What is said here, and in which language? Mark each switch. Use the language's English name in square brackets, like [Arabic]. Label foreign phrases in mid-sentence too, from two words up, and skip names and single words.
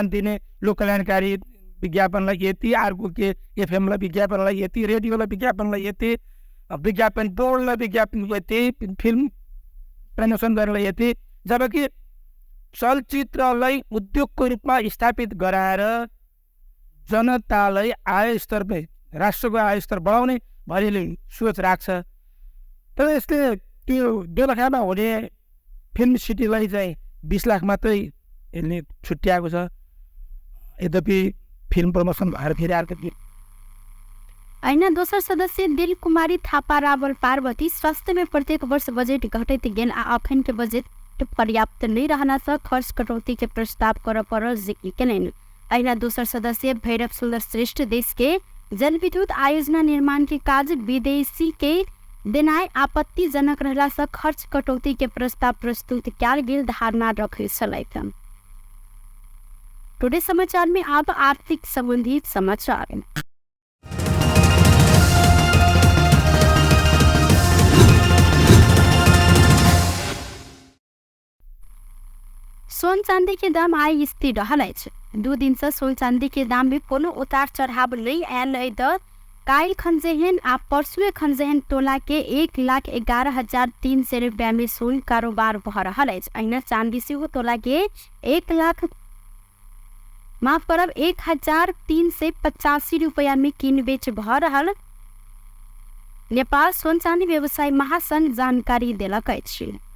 [Nepali] दिने, लोक कल्याणकारी विज्ञापनलाई यति, अर्को के एफएमलाई विज्ञापनलाई यति, रेडियोलाई विज्ञापनलाई यति, विज्ञापन बोर्डलाई विज्ञापन यति, [English] film promotion [Nepali] गर्नलाई यति, जबकि चलचित्रलाई उद्योगको रूपमा स्थापित गराएर जनतालाई आय स्तर राष्ट्रको आय स्तर बढाउने भन्ने सोच राख्छ। तर यसले त्यो बेलखामा हुने फिल्म सिटीलाई चाहिँ 20 लाख मात्रै यसले छुट्याएको छ। यद्यपि [English] film promotion [Nepali] भएर फेरि अर्को [Maithili] ऐना दोसर सदस्य दिल कुमारी थापा रावल पार्वती स्वास्थ्य में प्रत्येक वर्ष बजट घटैत गेल आ अखन के बजट पर्याप्त नहीं रहना से खर्च कटौती के प्रस्ताव कर पर जिक्र केलन। ऐना दोसर सदस्य भैरव सुंदर श्रेष्ठ देश के जल विद्युत आयोजना निर्माण के काज विदेशी के देनाय आपत्तिजनक रहला से खर्च कटौती के प्रस्ताव प्रस्तुत क्याल गेल धारणा रखे छलैथन। टुडे समाचार में अब आर्थिक संबंधित समाचार। सोन चांदी के दाम आय स्थिर रहलै छ। 2 दिन से सोन चांदी के दाम में कोनो उतार चढ़ाव नहीं आयल द काइल खंजेहन आ परसुए खंजेहन तोला के 1,11,300 रुपया में सोन कारोबार भ रहल अछि। अहिना चांदी से तोला के माफ करब 1385 रुपया में किन बेच भ रहल नेपाल सोन चांदी व्यवसाय महासंघ जानकारी देलक अछि।